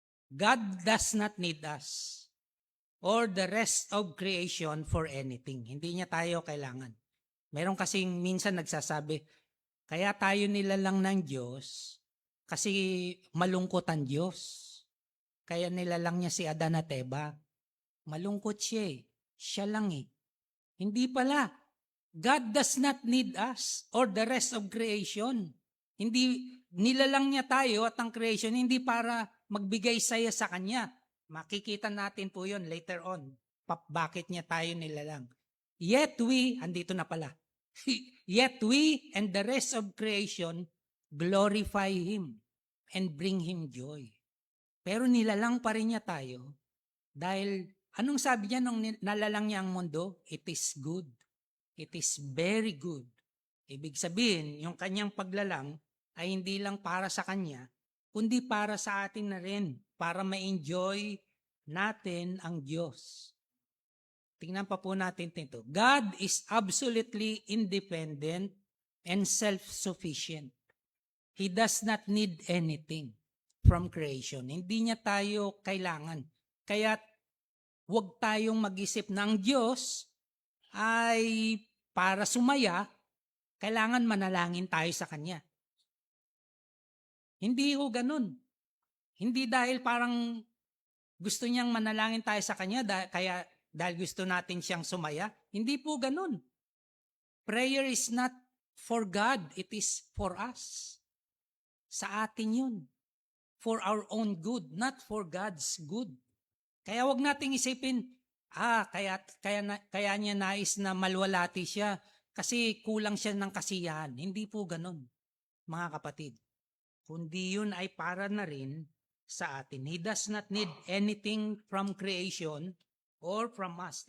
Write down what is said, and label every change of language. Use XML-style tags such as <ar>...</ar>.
<en>God does not need us or the rest of creation for anything.</en> <tl>Hindi niya tayo kailangan. Meron kasing minsan nagsasabi, kaya tayo nilalang ng Diyos kasi malungkot ang Diyos. Kaya nilalang niya si Adan at Eva. Malungkot siya eh. Siya lang eh. Hindi pala.</tl> <en>God does not need us or the rest of creation.</en> <tl>Hindi nilalang niya tayo at ang creation hindi para magbigay saya sa Kanya. Makikita natin po yun later on. Bakit niya tayo nilalang.</tl> <en>Yet we,</en> <tl>andito na pala.</tl> <en>Yet we and the rest of creation glorify Him and bring Him joy.</en> <tl>Pero nilalang pa rin niya tayo dahil anong sabi niya nung nalalang niya ang mundo?</tl> <en>It is good. It is very good.</en> <tl>Ibig sabihin, yung kanyang paglalang ay hindi lang para sa kanya, kundi para sa atin na rin, para ma-enjoy natin ang Diyos. Tingnan pa po natin ito.</tl> <en>God is absolutely independent and self-sufficient. He does not need anything from creation.</en> <tl>Hindi niya tayo kailangan. Kaya huwag tayong mag-isip ng Diyos ay para sumaya, kailangan manalangin tayo sa Kanya. Hindi ho ganun. Hindi dahil parang gusto niyang manalangin tayo sa Kanya, dahil gusto natin siyang sumaya. Hindi po ganun.</tl> <en>Prayer is not for God, it is for us.</en> <tl>Sa atin yun.</tl> <en>For our own good, not for God's good.</en> <tl>Kaya wag nating isipin, kaya niya nais na malwalati siya kasi kulang siya ng kasiyahan. Hindi po ganun, mga kapatid. Kundi yun ay para na rin sa atin.</tl> <en>He does not need anything from creation or from us.</en>